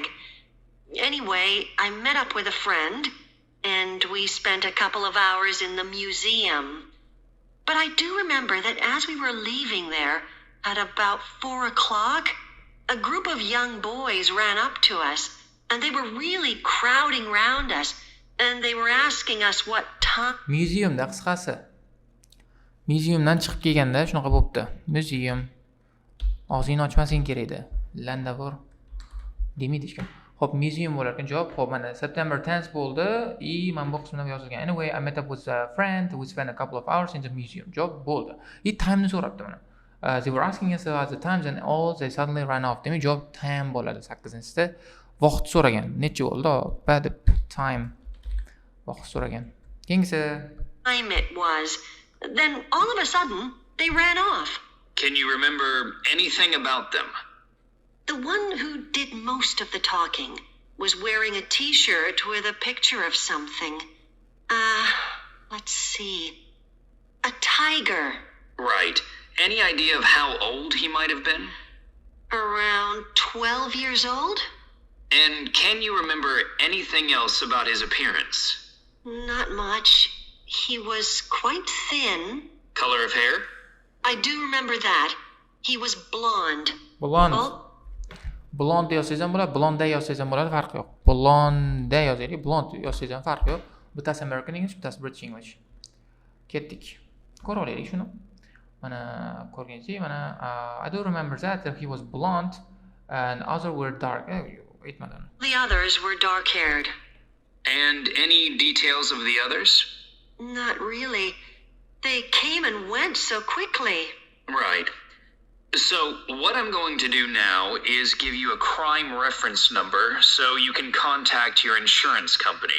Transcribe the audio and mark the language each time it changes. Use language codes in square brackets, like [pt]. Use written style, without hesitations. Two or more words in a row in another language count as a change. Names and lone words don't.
[en] Anyway, I met up with a friend, and we spent a couple of hours in the museum. But I do remember that as we were leaving there, at about 4 o'clock, a group of young boys ran up to us, and they were really crowding round us, and they were asking us what time... [uz] Museumda qisqasi. Museumdan chiqib kelganda shunaqa bo'pti. Museum. Og'zingni ochmasang kerak edi. Landavor. Demaydi hech kim. Xo'p, museum bo'lar ekan javob. Xo'p, mana September 10th bo'ldi. Men bu qismida yozilgan. [en] Anyway, I met up with a friend. We spent a couple of hours in the museum. [uz] Javob bo'ldi. Time'ni so'rabdi mana. [en] They were asking us about the times and all they suddenly ran off. [uz] Demak, javob time bo'ladi 8-da. Vaqt so'ragan. Necha bo'ldi? [en] Bad time. [uz] Vaqt so'ragan. Keyingisi. [en] Time it was. Then all of a sudden, they ran off. Can you remember anything about them? The one who did most of the talking was wearing a t-shirt with a picture of something. Let's see. A tiger. Right. Any idea of how old he might have been? Around 12 years old? And can you remember anything else about his appearance? Not much. He was quite thin. Color of hair? I do remember that. He was blonde. Blonde. [uz] Blonde yozsangiz ham bo'ladi, blonde yozsangiz ham bo'ladi, farqi yo'q. Blonde yozaylik, blonde yozsangiz ham farqi yo'q. Bittasi [en] American English, [uz] bittasi [en] British English. [uz] Ketdik. Ko'rib olaylik shuni. Mana ko'rganingizdek, mana [en] I do remember that he was blonde and others were dark. [uz] Aytmadim. [en] The others were dark-haired. And any details of the others? Not really. They came and went so quickly. Right. So, what I'm going to do now is give you a crime reference number so you can contact your insurance company.